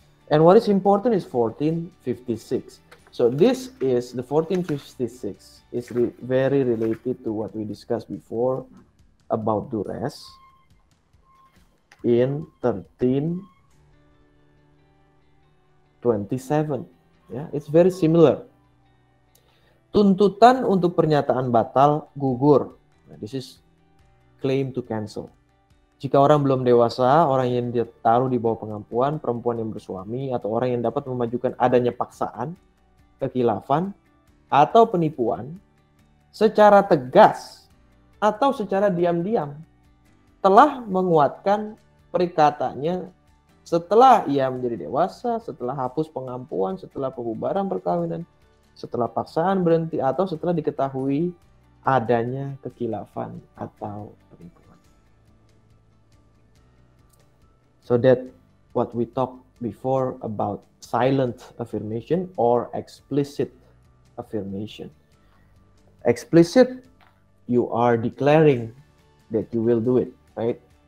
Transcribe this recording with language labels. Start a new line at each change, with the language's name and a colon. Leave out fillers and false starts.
English: And what is important is 1456. So this is the 1456 is very related to what we discussed before about duress in 1327.
Indonesian: Ya,
English: it's very similar.
Indonesian: Tuntutan untuk pernyataan batal gugur.
English: Nah, this is claim to cancel.
Indonesian: Jika orang belum dewasa, orang yang ditaruh di bawah pengampuan, perempuan yang bersuami, atau orang yang dapat memajukan adanya paksaan, kekhilafan, atau penipuan, secara tegas atau secara diam-diam, telah menguatkan perikatannya setelah ia menjadi dewasa, setelah hapus pengampuan, setelah pembubaran perkawinan, setelah paksaan berhenti, atau setelah diketahui adanya kekhilafan atau penipuan.
English: So that what we talked before about silent affirmation or explicit affirmation. Explicit, you are declaring that you will do it, right?